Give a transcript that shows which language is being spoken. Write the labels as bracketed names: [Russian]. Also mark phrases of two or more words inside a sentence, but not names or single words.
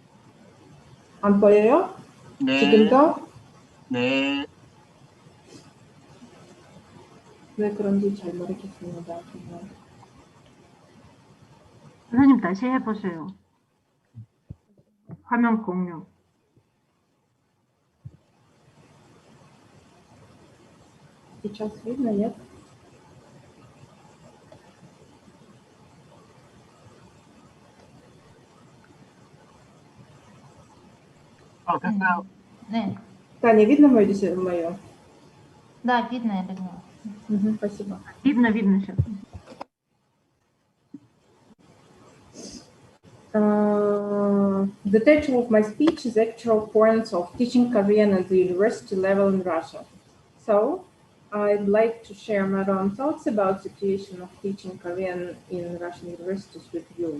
[Korean] 안 보여요? 네. 지금도? 네. 왜 그런지 잘 모르겠습니다. 정말. 선생님 다시 해보세요. 화면 공유. [Russian] Сейчас видно, нет? [Korean] 됐어요. 네. [Russian] Да, не видно мое? Да, видно, видно. Спасибо. Видно сейчас. [English] The title of my speech is Actual Points of Teaching Korean at the University Level in Russia. So, I'd like to share my own thoughts about the situation of teaching Korean in Russian universities with you.